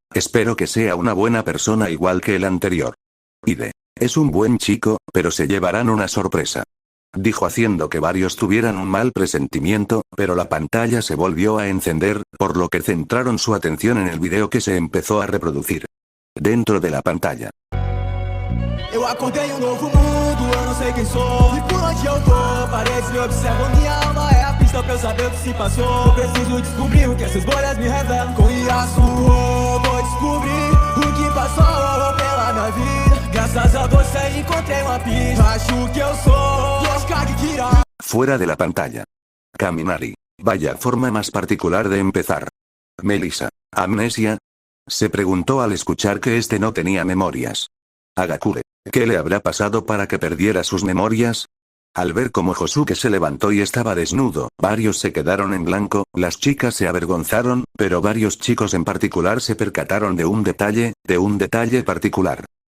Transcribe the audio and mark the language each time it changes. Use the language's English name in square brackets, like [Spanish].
[Spanish] Espero que sea una buena persona igual que el anterior. Es un buen chico, pero se llevarán una sorpresa. Dijo haciendo que varios tuvieran un mal presentimiento, pero la pantalla se volvió a encender, por lo que centraron su atención en el video que se empezó a reproducir. Dentro de la pantalla. [Portuguese] Eu acordei novo mundo, eu não sei quem sou. E por onde eu tô, paredes me observam. Minha alma é a pista pra eu saber o que se passou. Preciso descobrir o que essas bolhas me revelam. Com Yasuo, vou descobrir o que passou pela minha vida. Graças a você encontrei uma pista. Acho que eu sou Yoshikage Kira. [Spanish] Fuera de la pantalla. Kaminari. Vaya forma más particular de empezar. Melissa. ¿Amnesia? Se preguntó al escuchar que este no tenía memorias. Hagakure. ¿Qué le habrá pasado para que perdiera sus memorias? Al ver cómo Josuke se levantó y estaba desnudo, varios se quedaron en blanco, las chicas se avergonzaron, pero varios chicos en particular se percataron de un detalle particular.